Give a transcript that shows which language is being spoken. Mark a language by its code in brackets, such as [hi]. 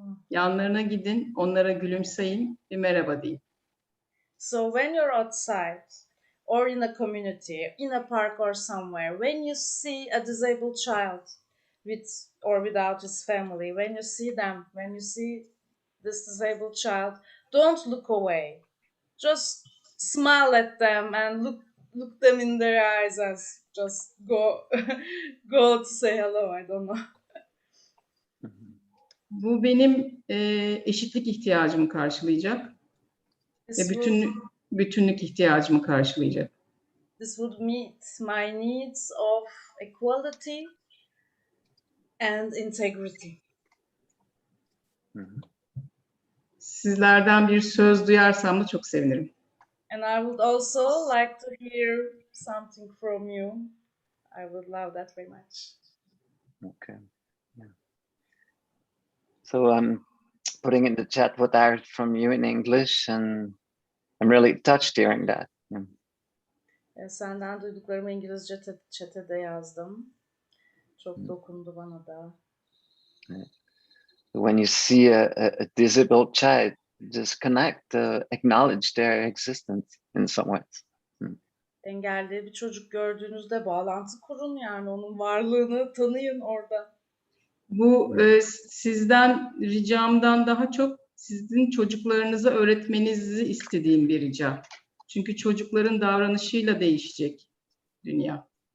[tr] Yanlarına gidin, onlara gülümseyin, bir merhaba deyin. [en] So when you're outside or in a community, in a park or somewhere, when you see a disabled child with or without his family, when you see this disabled child, don't look away. Just smile at them and look them in their eyes and just go to say hello. I don't know. [tr] Bu benim eşitlik ihtiyacımı karşılayacak ve bütünlük ihtiyacımı karşılayacak. [en] This would meet my needs of equality and integrity. Sizlerden bir söz duyarsam da çok sevinirim. And I would also like to hear something from you. I would love that very much. Okay. Yeah. So I'm putting in the chat what I heard from you in English, and I'm really touched hearing that. Yeah. [tr] Senden duyduklarımı İngilizce chat'e de yazdım. Çok dokundu bana da. [en] Yeah. When you see a disabled child, just connect, acknowledge their existence in some ways. [tr] Engelli bir çocuk gördüğünüzde bağlantı kurun, yani onun varlığını tanıyın orada. Bu sizden ricamdan daha çok sizin çocuklarınıza öğretmenizi istediğim bir rica. Çünkü çocukların davranışıyla değişecek dünya.